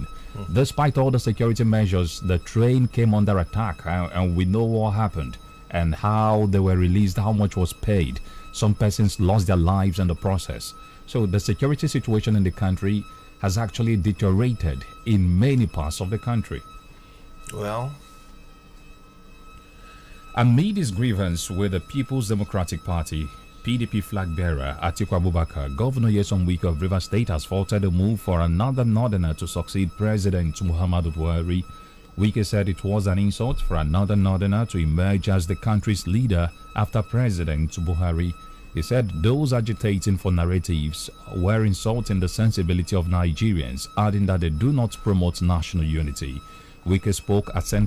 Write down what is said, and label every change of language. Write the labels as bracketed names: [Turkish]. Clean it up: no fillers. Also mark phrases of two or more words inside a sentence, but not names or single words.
[English] Despite all the security measures, the train came under attack, and we know what happened and how they were released, how much was paid. Some persons lost their lives in the process. So the security situation in the country has actually deteriorated in many parts of the country. Well, amid his grievance with the People's Democratic Party, PDP flag bearer Atiku Abubakar, Governor Nyesom Wike of Rivers State has faulted a move for another northerner to succeed President Muhammadu Buhari. Wike said it was an insult for another northerner to emerge as the country's leader after President Buhari. He said those agitating for narratives were insulting the sensibility of Nigerians, adding that they do not promote national unity. Wike spoke at St.